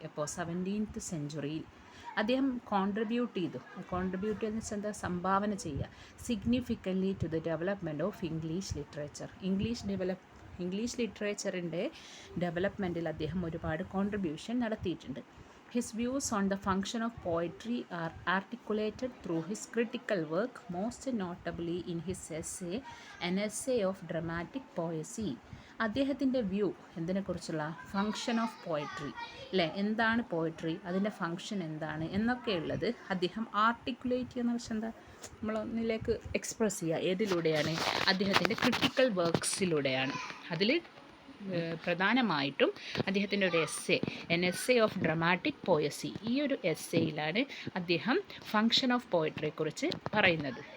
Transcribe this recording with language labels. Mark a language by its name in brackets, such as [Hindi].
[English] എപ്പോൾ 17th century അദ്ദേഹം contribute [Malayalam] എന്ന് വെച്ചാൽ എന്താ, സംഭാവന ചെയ്യുക, [English] Significantly to the development of English literature. [Malayalam] English ലിറ്ററേച്ചറിൻ്റെ ഡെവലപ്മെൻറ്റിൽ അദ്ദേഹം ഒരുപാട് കോൺട്രിബ്യൂഷൻ നടത്തിയിട്ടുണ്ട്. [English] His views on the function of poetry are articulated through his critical work, most notably in his essay, An Essay of Dramatic Poesy. [Malayalam] അദ്ദേഹത്തിൻ്റെ view എന്തിനെക്കുറിച്ചുള്ള function of poetry അല്ലേ, എന്താണ് poetry, അതിൻ്റെ function എന്താണ് എന്നൊക്കെയുള്ളത് അദ്ദേഹം articulate ചെയ്യുന്ന വെച്ചാൽ എന്താ, നമ്മളൊന്നിലേക്ക് എക്സ്പ്രസ് ചെയ്യുക. ഏതിലൂടെയാണ്? അദ്ദേഹത്തിൻ്റെ ക്രിട്ടിക്കൽ വർക്ക്സിലൂടെയാണ്. അതിൽ പ്രധാനമായിട്ടും അദ്ദേഹത്തിൻ്റെ ഒരു essay, N essay of dramatic പോയസി, ഈ ഒരു എസ്സേയിലാണ് അദ്ദേഹം ഫങ്ഷൻ ഓഫ് പോയട്രിയെക്കുറിച്ച് പറയുന്നത്.